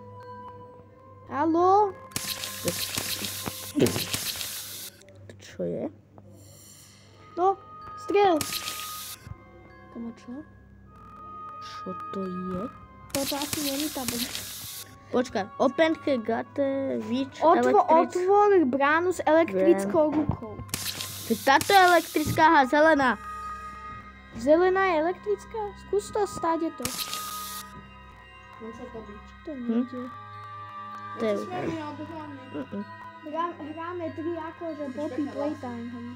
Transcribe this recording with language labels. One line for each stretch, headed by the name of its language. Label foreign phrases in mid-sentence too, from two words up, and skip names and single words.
Slovak: Haló? To čo je? No, strel. Tomu čo? Čo to je? Toto asi není tá bola. Počkaj.
English: Open gate which
Slovak: Otvor bránu s elektrickou rukou. Táto je elektrická a zelená. Zelená je elektrická? Skús to, stáde to. Môže to byť. To nejde. To je... Hráme 3 akože Poppy Playtime.